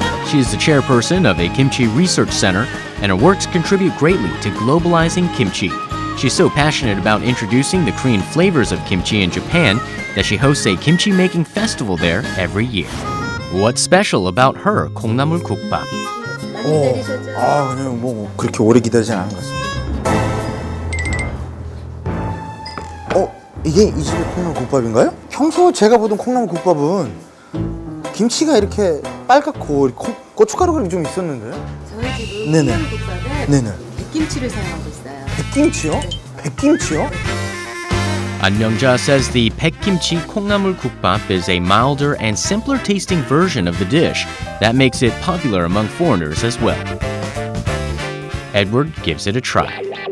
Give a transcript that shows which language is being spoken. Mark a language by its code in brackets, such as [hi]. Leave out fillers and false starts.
[en] She is the chairperson of a kimchi research center, and her works contribute greatly to globalizing kimchi. She's so passionate about introducing the Korean flavors of kimchi in Japan that she hosts a kimchi making festival there every year. What's special about her 콩나물 국밥? [ko] 그냥 뭐 그렇게 오래 기다리진 않은 것 같습니다. 이게 이 집의 콩나물 국밥인가요? 평소 제가 보던 콩나물 국밥은 김치가 이렇게 빨갛고 고춧가루가 좀 있었는데. 저희 집은 네네. 콩나물 국밥에 네네. 백김치를 사용하고 있어요. 백김치요? 백김치요? [en] An-myung-ja says the baek-kimchi 콩나물 국밥 is a milder and simpler tasting version of the dish that makes it popular among foreigners as well. Edward gives it a try.